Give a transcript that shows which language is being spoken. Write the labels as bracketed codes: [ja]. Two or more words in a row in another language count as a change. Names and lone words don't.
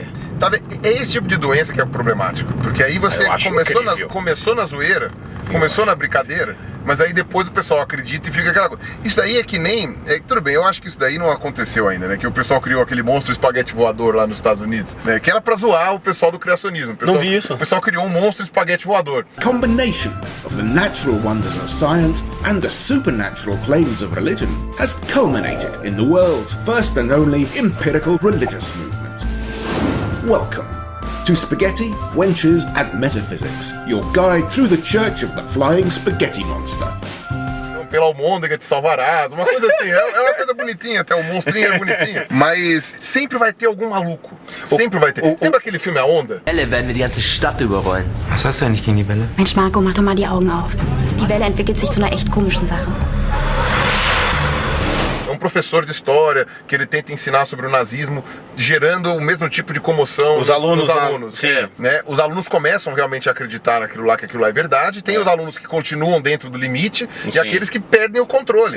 [pt] Tá, é esse tipo de doença que é problemático. Porque aí você começou na zoeira, começou na brincadeira, mas aí depois o pessoal acredita e fica aquela coisa. Isso daí é que nem... tudo bem, eu acho que isso daí não aconteceu ainda, né? Que o pessoal criou aquele monstro espaguete voador lá nos Estados Unidos, né? Que era pra zoar o pessoal do criacionismo. Não vi isso. O pessoal criou um monstro espaguete voador. [en] Combination of the natural wonders of science and the supernatural claims of religion has culminated in the world's first and only empirical religious movement. Welcome to Spaghetti, Wenches and Metaphysics, your guide through the Church of the Flying Spaghetti Monster. [pt] Pela almôndega te salvarás, uma coisa assim, é uma coisa bonitinha, até o monstrinho é bonitinho. Mas sempre vai ter algum maluco, sempre vai ter. Lembra aquele filme A Onda? [de] Welle werden die ganze Stadt überrollen. Was hast du eigentlich gegen die Welle? Mensch, Marco, mach doch mal die Augen auf. Die Welle entwickelt sich zu einer echt komischen Sache. [pt] É um professor de história que ele tenta ensinar sobre o nazismo, gerando o mesmo tipo de comoção nos alunos. Sim. Né? Os alunos começam realmente a acreditar naquilo lá, que aquilo lá é verdade. Tem os alunos que continuam dentro do limite e aqueles que perdem o controle.